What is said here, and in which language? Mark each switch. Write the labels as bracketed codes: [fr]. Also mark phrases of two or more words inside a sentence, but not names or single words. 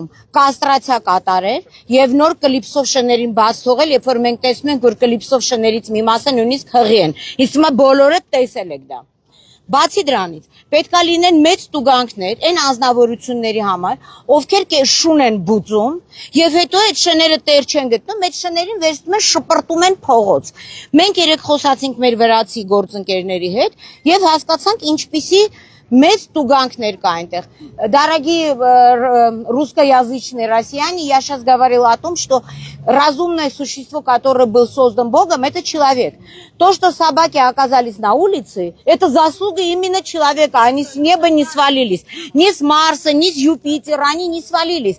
[hy] կաստրացիա կատարեր եւ նոր կլիպսով շներին բաց թողել, երբ որ մենք տեսնում ենք, որ կլիպսով շներից մի մասը նույնիսկ հղի են։ Իսկ հիմա բոլորը տեսել եք դա։ Բացի դրանից, պետքա լինեն մեծ տուգանքներ այն անձնավորությունների համար, ովքեր շուն են բուծում եւ հետո այդ շները տեր չեն գտնում, այդ շներին վերցնում են շպրտում են փողոց։ Մենք երեք խոսացինք մեր վրացի գործընկերների հետ եւ հասկացանք ինչպիսի մեծ տուգանքներ կա այնտեղ. [ru] Дорогие русскоязычные россияне, я сейчас говорила о том, что разумное существо, которое было создано Богом, это человек. То, что собаки оказались на улице, это заслуга именно человека. Они с неба не свалились. Ни с Марса, ни с Юпитера, они не свалились.